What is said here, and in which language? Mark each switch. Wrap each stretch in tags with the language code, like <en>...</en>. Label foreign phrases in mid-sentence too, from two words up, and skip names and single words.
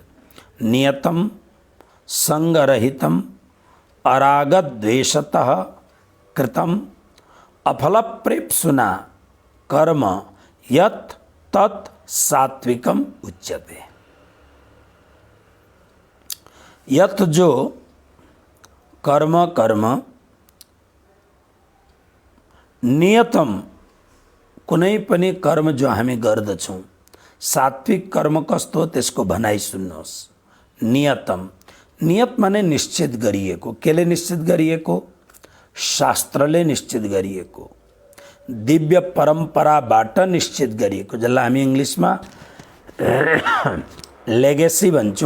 <sa>नियतं संगरहितं अरागद्वेषतः कृतं अफल प्रेप्सुना कर्म यत् तत् सात्विकम उच्यते।</sa> <ne>यत् जो कर्म नियतम कुनै पनि कर्म जो हामी गर्दछौँ, सात्विक कर्म कस्तो त्यसको भनाइ सुन्नुहोस्। नियतम, नियत माने निश्चित गरिएको। केले निश्चित गरिएको? शास्त्रले निश्चित गरिएको, दिव्य परम्पराबाट निश्चित गरिएको, जसलाई हामी इङ्ग्लिसमा लेगेसी भन्छौँ।</ne>